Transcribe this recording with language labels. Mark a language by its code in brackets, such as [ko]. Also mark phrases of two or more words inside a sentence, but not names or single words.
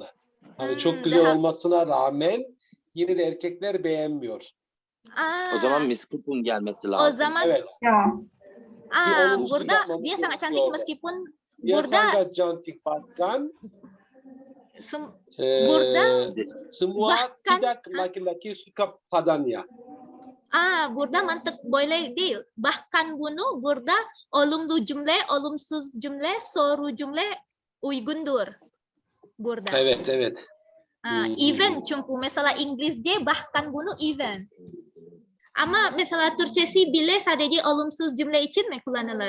[tr] Hani çok güzel daha- olmasına rağmen yine de erkekler beğenmiyor. O zaman meskipun gelmesi o lazım. zaman Evet. ya Bir olumsuzluk burada yapmamız [id] dia sangat cantik [tr] gerekiyor. [id] meskipun Dia [tr] burada [id] sangat cantik bakan [tr] burada [id] semua bahkan- tidak laki-laki suka padanya. [tr] burada mantık böyle değil. Bahkan bunu burada olumlu cümle, olumsuz cümle, soru cümle uygundur. Burada. Evet. Even çünkü mesela İngilizce bahkan bunu even. Ama mesela Türkçesi bile sadece olumsuz cümle için mi kullanılır?